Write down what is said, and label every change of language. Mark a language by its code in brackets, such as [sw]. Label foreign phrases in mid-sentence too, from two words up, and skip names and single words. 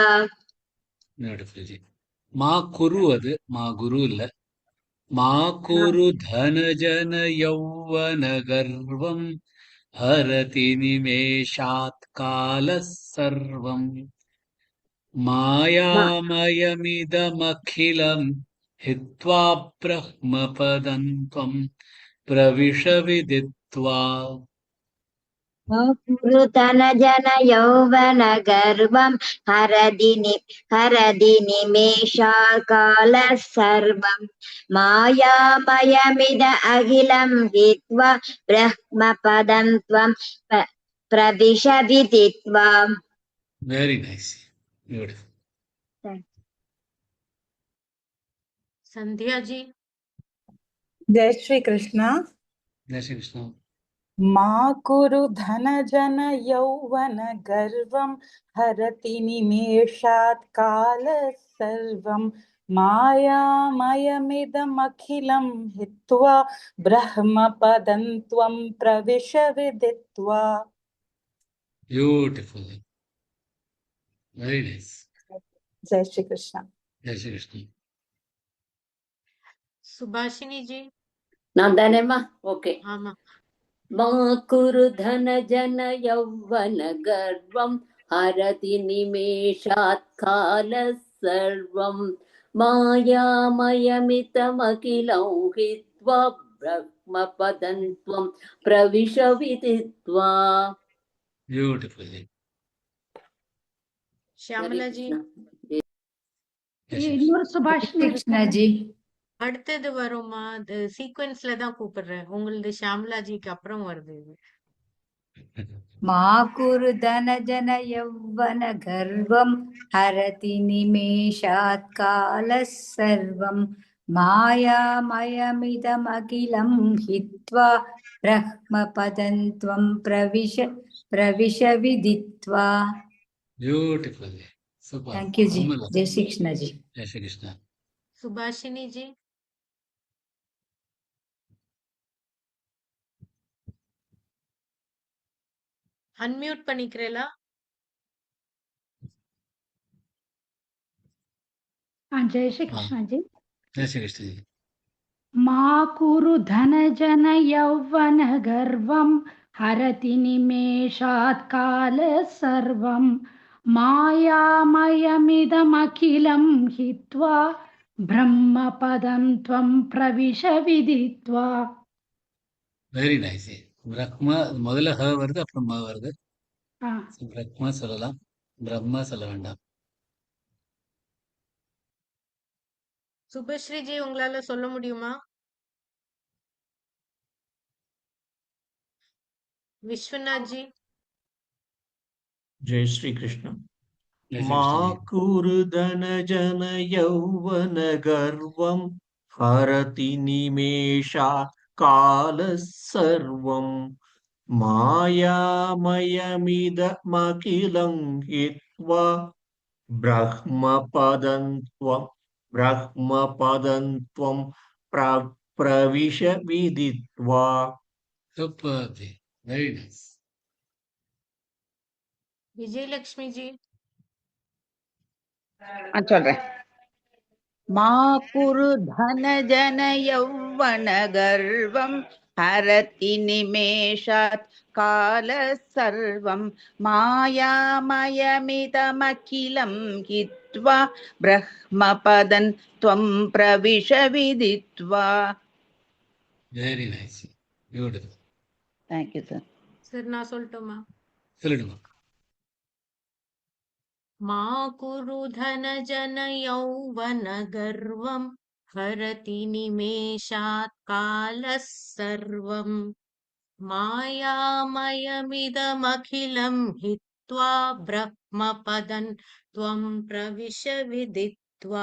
[en] Beautiful जी. [sa] மா குரு அது மா குரு இல்ல मा कुरु धन जन यौवन गर्वं हरति निमेषात् काल सर्वं मायामयमिदमखिलं हित्वा ब्रह्मपदं त्वं प्रविश विदित्वा. कुरुतन जन यौवन गर्वं हरदि निमेषा काल सर्वं मायामयमिद अखिलं हित्वा ब्रह्मपदं त्वं प्रविश विदित्वा. [en] Very nice. Beautiful. [hi] संध्या जी। जय श्री कृष्ण। जय श्री कृष्ण। [sa] मा कुरु धन जन यौवन गर्वं हरति निमेषात् काल सर्वं मायामयमिदमखिलं हित्वा ब्रह्मपदं त्वं प्रविश विदित्वा. [en] Beautiful. Very nice. [hi] जय श्री कृष्ण। जय श्री कृष्ण। सुभाषिनी जी। [ta] நான் தானேம்மா? ஓகே. ஆமா. [sa] मा कुरु धन जन यौवन गर्वं हरति निमेषात् काल सर्वं मायामयमिदमखिलं हित्वा ब्रम्मपदं त्वं प्रविश विदित्वा. [en] Beautiful. [hi] श्यामला जी। [ta] இன்னொரு சுபாஷினி கிருஷ்ணா ஜி. அடுத்தது வருமா? அது சீக்வென்ஸ்ல தான் கூப்பிடுறேன். உங்களது ஷாம்லா ஜிக்கு அப்புறம் வருது இது. [sa] मा कुरु धन जन यौवन गर्वं हरति निमेषात् काल सर्वं मायामयमिदमखिलं हित्वा ब्रह्मपदं त्वं प्रविश विदित्वा. [en] Beautiful. Super. Thank you [hi] जी. जय श्री कृष्ण जी. जय श्री कृष्ण. [ta] सुभाषिनी जी। அன்மியூட் பண்ணிக்கிறேளா? [hi] जय श्री कृष्ण जी. जय श्री कृष्ण जी. [sa] मा कुरु धन जन यौवन गर्वं हरति निमेषात् काल सर्वं मायामयमिदमखिलं हित्वा ब्रह्मपदं त्वं प्रविश विदित्वा. [en] Very nice. [ta] பிரக்மா முதல்ல ஹ வருது அப்புறம் ம வருது. பிரக்மா சொல்லலாம், பிரம்மா சொல்ல வேண்டாம். சுபஸ்ரீ ஜி உங்களால சொல்ல முடியுமா? [hi] विश्वनाथ जी। जय श्री कृष्ण। जय श्री [sa] मा [hi] कृष्ण जी. [sa] कुरुधन जन यौवन गर्वं हरति निमेषा काल सर्वं मायामयमिदमखिलं हित्वा ब्रह्मपदं त्वं प्रविश विदित्वा. [en] Superb. Very nice. [hi] विजयलक्ष्मी जी। [ta] சொல்றேன். [sa] मा कुरु धन जन यौवन गर्वं हरति निमेषात् काल सर्वं मायामयमिदमखिलं हित्वा ब्रह्मपदं त्वं प्रविश विदित्वा. [en] Very nice. Beautiful. Thank you, sir. [ta] சரி நான் சொல்லட்டுமா? சொல்லிடுமா. [sa] मा कुरु धन जन यौवन गर्वं हरति निमेषात् कालः सर्वं मायामयमिदमखिलं हित्वा ब्रम्मपदन् त्वं प्रविश विदित्वा.